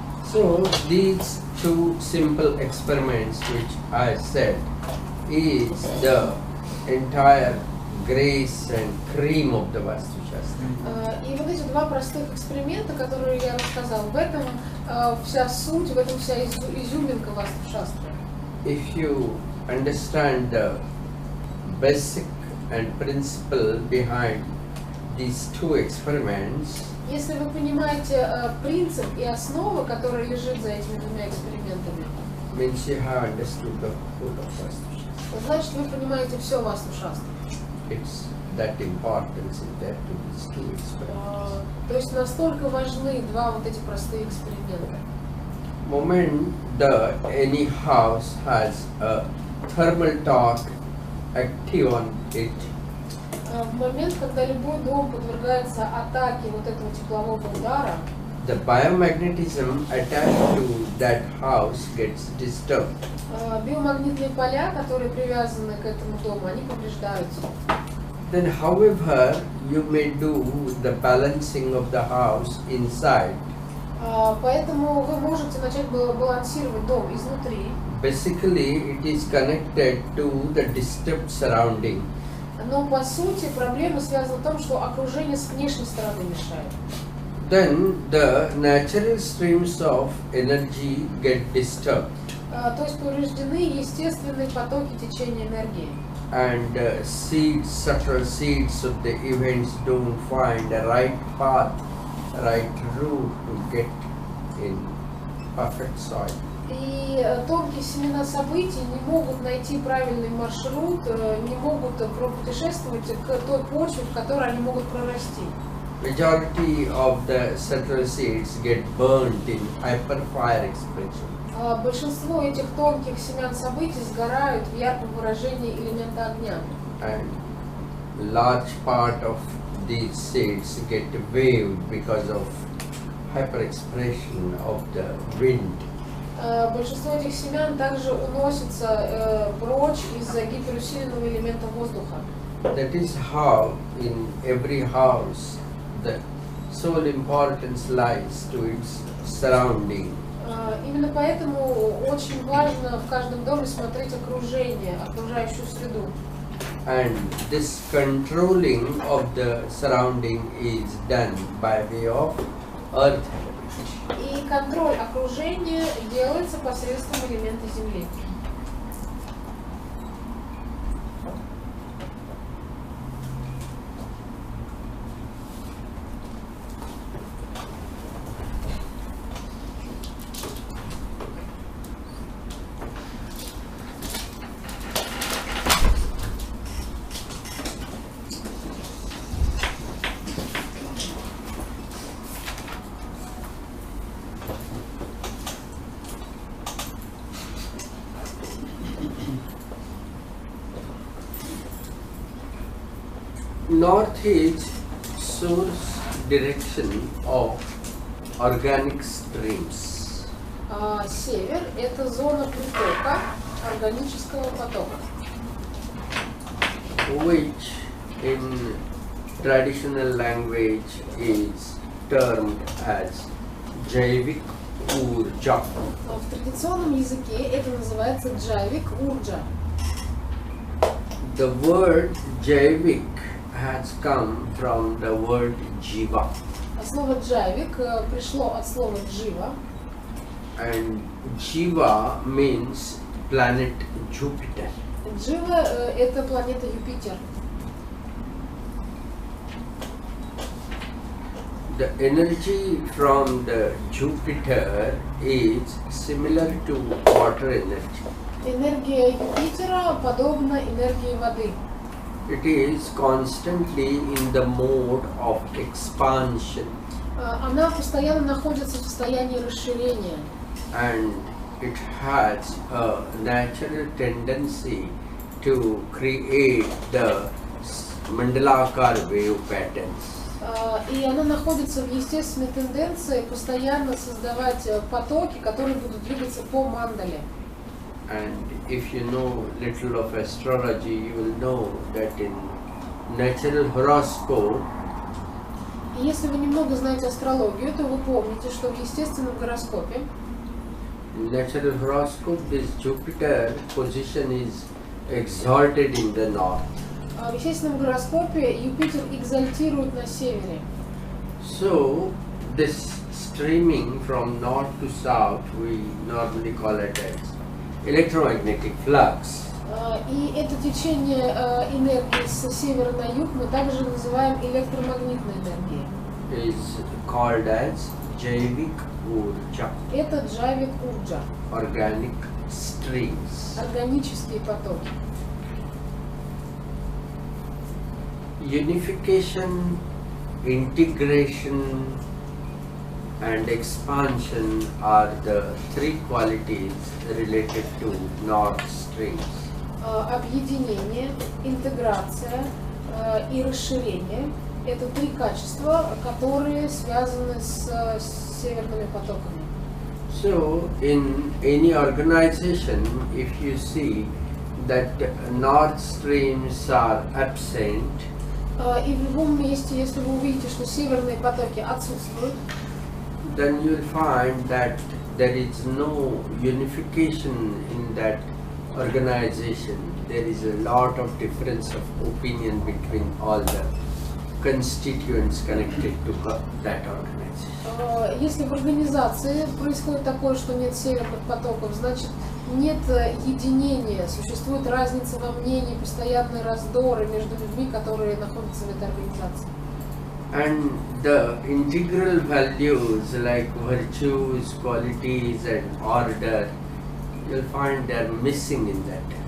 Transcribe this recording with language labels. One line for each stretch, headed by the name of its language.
English: So these two simple experiments which I said is the entire grace and cream of the Vastu Shastra.
Russian: И вот эти два простых эксперимента, которые я рассказал, в этом вся суть, в этом вся изюминка Васту Шастры.
English: If you understand the basic and principle behind these two experiments,
Russian: если вы понимаете принцип и основу, которая лежит за этими двумя экспериментами,
English: means you have understood the whole of Vastu Shastra.
Russian: значит вы понимаете все Васту Шастру.
English: It's that importance in there to these two experiments.
Russian: То есть настолько важны два вот эти простые эксперимента.
English: Moment any house has a thermal torque active on it,
Russian: В момент, когда любой дом подвергается атаке вот этого теплового удара,
English: the biomagnetism attached to that house gets disturbed.
Russian: биомагнитные поля, которые привязаны к этому дому, они повреждаются.
English: Then, however, you may do the balancing of the house inside.
Russian: Поэтому вы можете начать балансировать дом изнутри.
English: Basically, it is connected to the disturbed surrounding.
Russian: Но по сути проблема связана в том, что окружение с внешней стороны мешает.
English: Then the natural streams of energy get disturbed.
Russian: То есть повреждены естественные потоки течения энергии.
English: And subtle seeds of the events don't find the right path, right route to get in perfect soil.
Russian: И тонкие семена событий не могут найти правильный маршрут, не могут пропутешествовать к той почве, в которой они могут прорасти.
English: Majority of the subtle seeds get burnt in hyperfire expression.
Russian: Большинство этих тонких семян событий сгорают в ярком выражении элемента огня.
English: And large part of these seeds get waved because of hyperexpression of the wind.
Russian: Большинство этих семян также уносится прочь из-за гиперусиленного элемента воздуха.
English: That is how in every house the sole importance lies to its surrounding.
Russian: Именно поэтому очень важно в каждом доме смотреть окружение, окружающую среду.
English: And this controlling of the surrounding is done by way of earth.
Russian: И контроль окружения делается посредством элемента Земли.
English: North is source direction of organic streams.
Russian: Север – это зона притока органического потока,
English: which in traditional language is termed as Jaivik Urja.
Russian: В традиционном языке это называется джайвик урджа.
English: The word Jaivik has come from the word Jiva.
Russian: Слово джайвик пришло от слова джива.
English: And Jiva means planet Jupiter.
Russian: Джива – это планета Юпитер.
English: The energy from the Jupiter is similar to water energy.
Russian: Энергия Юпитера подобна энергии воды.
English: It is constantly in the mode of expansion.
Russian: Она постоянно находится в состоянии расширения.
English: And it has a natural tendency to create the mandalakar wave patterns.
Russian: И она находится в естественной тенденции постоянно создавать потоки, которые будут двигаться по мандале.
English: And if you know little of astrology, you will know that in natural horoscope,
Russian: И если вы немного знаете астрологию, то вы помните, что в естественном гороскопе
English: natural horoscope, this Jupiter position is exalted in the north.
Russian: В естественном гороскопе Юпитер экзальтирует на севере.
English: So this streaming from north to south, we normally call it as electromagnetic flux.
Russian: И это течение энергии с севера на юг мы также называем электромагнитной энергией.
English: Is called as Jaivik Urja,
Russian: Это джавик урджа,
English: organic streams.
Russian: органические потоки.
English: Unification, integration and expansion are the three qualities related to North Streams.
Russian: Объединение, интеграция и расширение – это три качества, которые связаны с северными потоками.
English: So, in any organization, if you see that North Streams are absent,
Russian: И в любом месте, если вы увидите, что северные потоки отсутствуют,
English: then you'll find that there is no unification in that organization. There is a lot of difference of opinion between all the constituents connected to that organization.
Russian: если в организации происходит такое, что нет северных потоков, значит нет единения, существует разница во мнении, постоянные раздоры между людьми, которые находятся в этой организации.
English: And the integral values like virtues, qualities and order, you'll find they're missing in that.